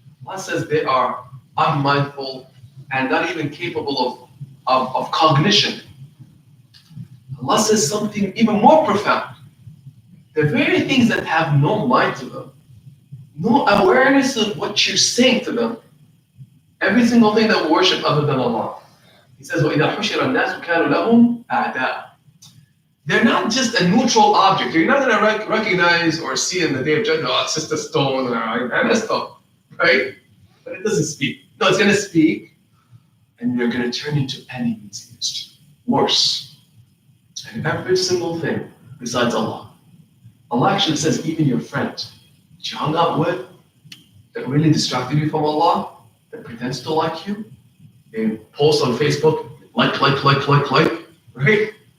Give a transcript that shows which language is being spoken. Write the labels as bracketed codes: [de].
[en] Allah says they are unmindful and not even capable of cognition. Allah says something even more profound. The very things that have no mind to them, no awareness of what you're saying to them, every single thing that we worship other than Allah. He says, [ar] وَإِذَا حُشِرَ النَّاسُ كَانُوا لَهُمْ أَعْدَاءَ. [en] They're not just a neutral object. You're not going to recognize or see in the day of judgment, oh, it's just a stone, I messed up, right? But it doesn't speak. No, it's going to speak, and you're going to turn into enemies against you. Worse. And every single thing besides Allah. Allah actually says, even your friend that you hung out with, that really distracted you from Allah, that pretends to like you, they post on Facebook, like, right?